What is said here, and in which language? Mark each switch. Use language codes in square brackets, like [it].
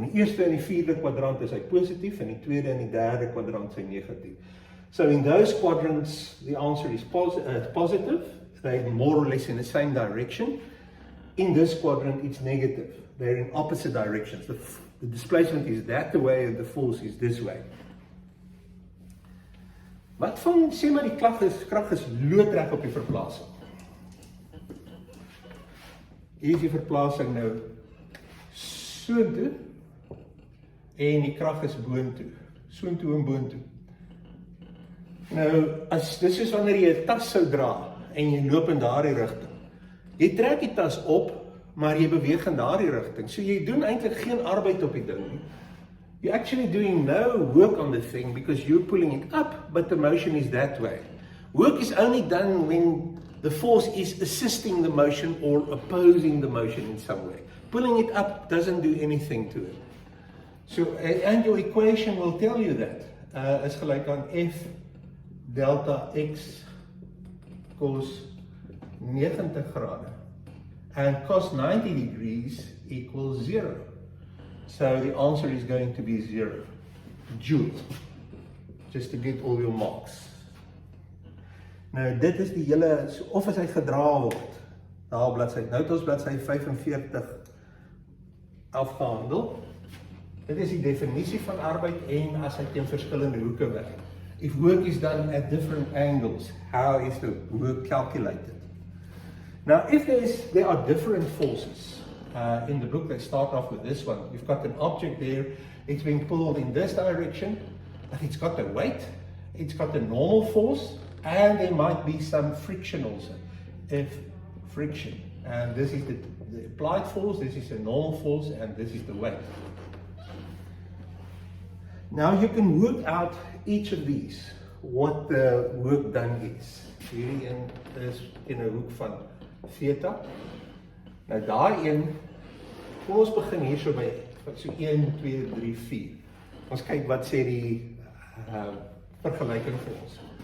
[af] In die eerste en die vierde kwadrant is hy positief, in die tweede en die derde kwadrant is hy negatief. [en] So in those quadrants, the answer is positive. They're more or less in the same direction. In this quadrant, it's negative. They're in opposite directions. The displacement is that way and the force is this way. [af] Wat van, sê maar die krag is loodreg op die verplasing. Hier is die verplasing nou soontoe en die krag is boontoe. Soontoe en boontoe. Nou, dis is wanneer jy 'n tas sou dra en jy loop in daardie rigting. Jy trek die tas op, maar jy beweeg in daardie rigting. So jy doen eintlik geen arbeid op die ding nie. [en] You're actually doing no work on the thing because you're pulling it up, but the motion is that way. Work is only done when the force is assisting the motion or opposing the motion in some way. Pulling it up doesn't do anything to it. So, and your equation will tell you that. [af] Is gelyk aan F delta X cos 90 grade [en] and cos 90 degrees equals 0. So the answer is going to be 0 joule, just to get all your marks. [af] Nou dit is die hele, of as hy gedra word, daar bladsy, nou het ons bladsy 45 afgehandel. Dit is die definisie van arbeid en as hy teen verskillende hoeke werk. [en] If work is done at different angles, how is the work calculated? Now if there are different forces, in the book, they start off with this one. You've got an object there, it's being pulled in this direction, but it's got a weight, it's got a normal force, and there might be some friction also. If friction, and this is the applied force, this is a normal force, and this is the weight. Now you can work out each of these, what the work done is. [af] Hierdie een is in 'n hoek van theta. Nou daai een, kom ons begin hier so by, so 1, 2, 3, 4. Ons kyk wat sê die vergelyking vir ons.